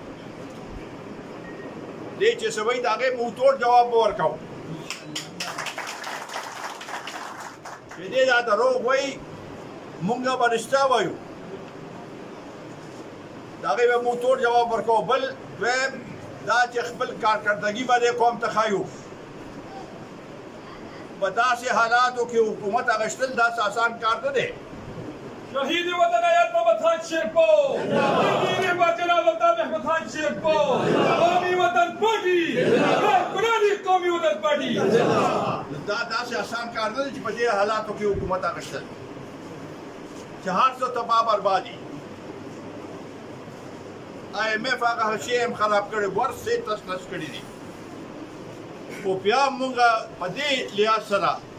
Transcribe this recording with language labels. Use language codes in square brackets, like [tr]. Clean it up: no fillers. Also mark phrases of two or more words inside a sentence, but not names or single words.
[ps] دې چې څه وایي د هغې موتوړ جواب به ورکوو چې دې دا دروغ وایي مونږ به رښتیا وایو د هغې به موتوړ جواب ورکوو بل دویم دا چې خپل کارکردګي به دې قوم ته ښایو په داسې حالاتو کې حکومت اخیستل داسې آسان کار نه دی شهید وطن آیت محمد خان شیرپو وزیر باجناب الطاف احمد خان شیرپو قومی وطن پارٹی کارکنان قومی وطن پارٹی دا داسې آسان کار نه دی چې په دې حالاتو کې حکومت اخیستل چې هر څه تباه بربادي IMF هغه شی هم خراب کړی ورسې تس نس کړي دي خو بیا مونږ په دې لحاظ سره